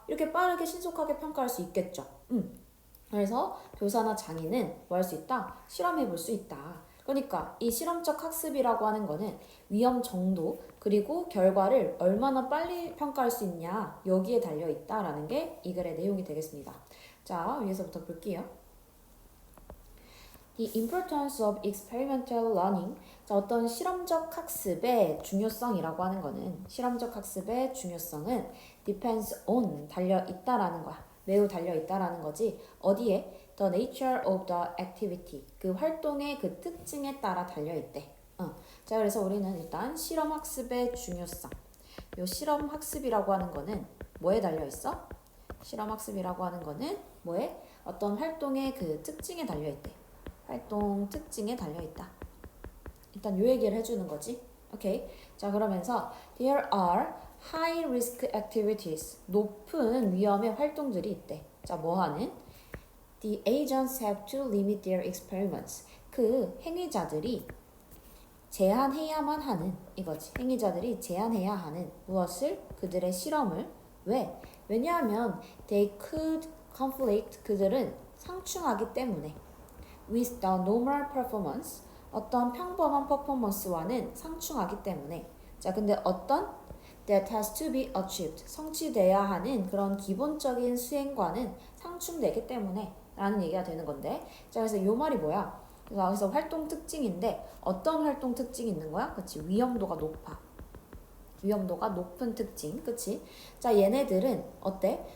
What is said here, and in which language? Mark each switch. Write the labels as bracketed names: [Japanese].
[Korean] 이렇게 빠르게 신속하게 평가할 수 있겠죠. 그래서 교사나 장인은 뭐 할 수 있다? 실험해 볼 수 있다. 그러니까 이 실험적 학습이라고 하는 거는 위험 정도 그리고 결과를 얼마나 빨리 평가할 수 있냐 여기에 달려 있다라는 게 이 글의 내용이 되겠습니다. 자, 위에서부터 볼게요. [English] The importance of experimental learning. [Korean] 자, 어떤 실험적 학습의 중요성이라고 하는 거는 실험적 학습의 중요성은 [English] depends on [Korean] 달려 있다라는 거야. 매우 달려 있다라는 거지. 어디에? [English] The nature of the activity. [Korean] 그 활동의 그 특징에 따라 달려 있대. 자, 그래서 우리는 일단 실험 학습의 중요성. 요 실험 학습이라고 하는 거는 뭐에 달려 있어? 실험 학습이라고 하는 거는 뭐에? 어떤 활동의 그 특징에 달려 있대. 활동 특징에 달려있다. 일단 요 얘기를 해주는 거지. 오케이. 자, 그러면서 [English] there are high risk activities. [Korean] 높은 위험의 활동들이 있대. 자, 뭐 하는? [English] The agents have to limit their experiments. [Korean] 그 행위자들이 제한해야만 하는 이거지. 행위자들이 제한해야 하는 무엇을? 그들의 실험을. 왜? 왜냐하면 [English] they could conflict. [Korean] 그들은 상충하기 때문에. [English] with the normal performance. [Korean] 어떤 평범한 퍼포먼스와는 상충하기 때문에. 자, 근데 어떤 [English] that has to be achieved. [Korean] 성취돼야 하는 그런 기본적인 수행과는 상충되기 때문에 라는 얘기가 되는 건데. 자, 그래서 요 말이 뭐야? 그래서 활동 특징인데 어떤 활동 특징이 있는 거야? 그치? 위험도가 높아. 위험도가 높은 특징. 그치? 자, 얘네들은 어때?